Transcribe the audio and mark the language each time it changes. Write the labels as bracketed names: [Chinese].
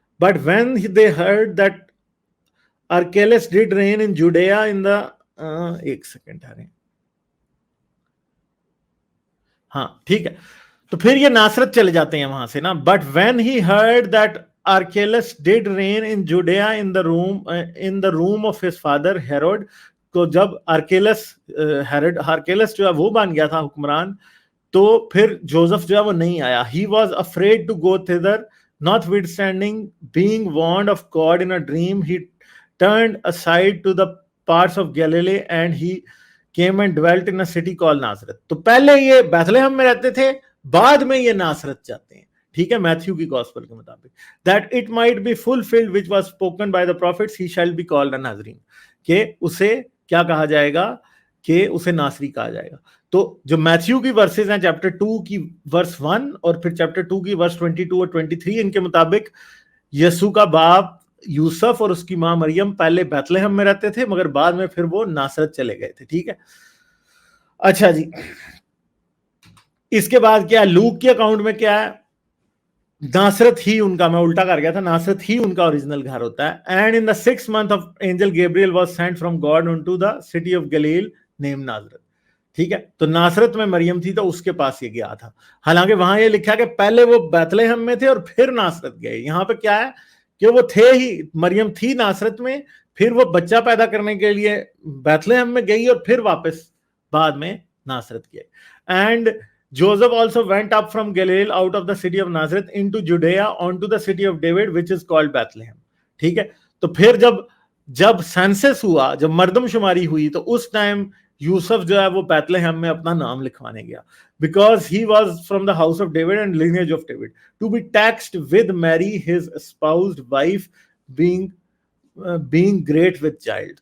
[English] But when they heard that Archelaus did reign in Judea in the [Urdu] ایک second آ رہے ہیں, ہاں ٹھیک ہے, تو پھر یہ ناصرت چلے جاتے ہیں وہاں سے نا. [English] But when he heard that Archelaus did reign in Judea in the room of his father Herod, [Urdu] تو جب ہرکیلس جو ہے وہ بن گیا تھا حکمران, تو پھر جوزف جو ہے وہ نہیں آیا. [English] He was afraid to go thither, notwithstanding being warned of God in a dream, he turned aside to the parts of Galilee and he came and dwelt in a city called Nazareth. [Urdu] تو پہلے یہ بیتلہم میں رہتے تھے, بعد میں یہ ناصرت جاتے ہیں. ٹھیک ہے, میتھیو کی گاسپل کے مطابق, [English] that it might be fulfilled which was spoken by the prophets, he shall be called a Nazarene, [Urdu] کہ اسے کیا کہا جائے گا, کہ اسے ناصری کہا جائے گا. تو جو میتھیو کی ورسز ہیں چیپٹر 2 کی ورس 1 اور پھر چیپٹر 2 کی ورس 22 اور 23, ان کے مطابق یسوع کا باپ یوسف اور اس کی ماں مریم پہلے بیتلہم میں رہتے تھے, مگر بعد میں پھر وہ ناصرت چلے گئے تھے. ٹھیک ہے, اچھا جی, اس کے بعد کیا ہے, لوک کے اکاؤنٹ میں کیا ہے, ناصرت ہی ان کا, میں الٹا کر گیا تھا, ناصرت ہی ان کا اوریجنل گھر ہوتا ہے. [English] And in the 6th month of angel Gabriel was sent from God unto the city of Galilee named Nazareth. [Urdu] ٹھیک ہے, تو ناصرت میں مریم تھی تو اس کے پاس یہ گیا تھا. حالانکہ وہاں یہ لکھا کہ پہلے وہ بیتلہم میں تھے اور پھر ناصرت گئے. یہاں پہ کیا ہے کہ وہ تھے ہی, مریم تھی ناصرت میں, پھر وہ بچہ پیدا کرنے کے لیے بیتلہم میں گئی اور پھر واپس بعد میں ناصرت گئے. [English] And Joseph also went up from Galilee out of the city of Nazareth into Judea onto the city of David which is called Bethlehem. [Urdu] ٹھیک ہے, تو پھر جب سینسس ہوا, جب مردم شماری ہوئی, تو اس ٹائم یوسف جو ہے وہ بیتلہم میں اپنا نام لکھوانے گیا, [English] because he was from the house of David and lineage of David, to be taxed with Mary his espoused wife being great with child.